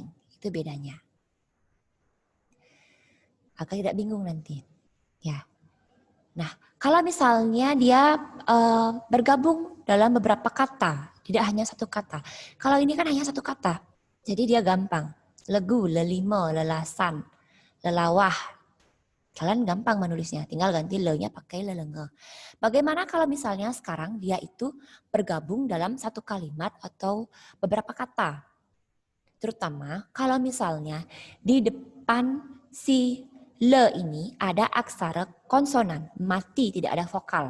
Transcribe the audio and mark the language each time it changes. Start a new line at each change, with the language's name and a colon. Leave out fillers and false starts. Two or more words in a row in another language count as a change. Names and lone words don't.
Indonesian: Itu bedanya. Agak tidak bingung nanti. Ya. Nah, kalau misalnya dia bergabung dalam beberapa kata, tidak hanya satu kata. Kalau ini kan hanya satu kata, jadi dia gampang.
Balinese: Legu, lelimo, lelasan, lelawah.
Indonesian: Kalian gampang menulisnya, tinggal ganti le-nya pakai lelenge. Bagaimana kalau misalnya sekarang dia itu bergabung dalam satu kalimat atau beberapa kata? Terutama kalau misalnya di depan si le ini ada aksara konsonan, mati, tidak ada vokal.